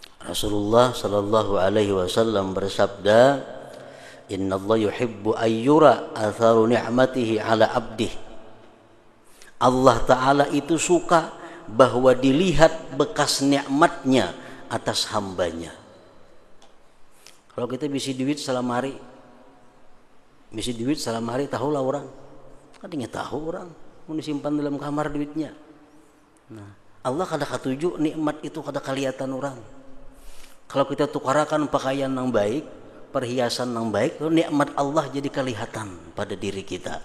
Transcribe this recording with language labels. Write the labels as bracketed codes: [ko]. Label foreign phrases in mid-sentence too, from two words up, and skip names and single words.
[id] Rasulullah [ar] صلى الله عليه وسلم [id] bersabda, [ar] "إن الله يحب أن يرى أثر نعمته على عبده." [id] Allah Ta'ala itu suka bahwa dilihat bekas nikmatnya atas hambanya. [bjn] Kalau kita bisi duit salam hari tahulah orang. [id] Katanya tahu orang, mau disimpan dalam kamar duitnya. [bjn] Nah, Allah kada katuju nikmat itu kada kelihatan orang. [id] Kalau kita tukarakan pakaian yang baik, perhiasan yang baik, nikmat Allah jadi kelihatan pada diri kita.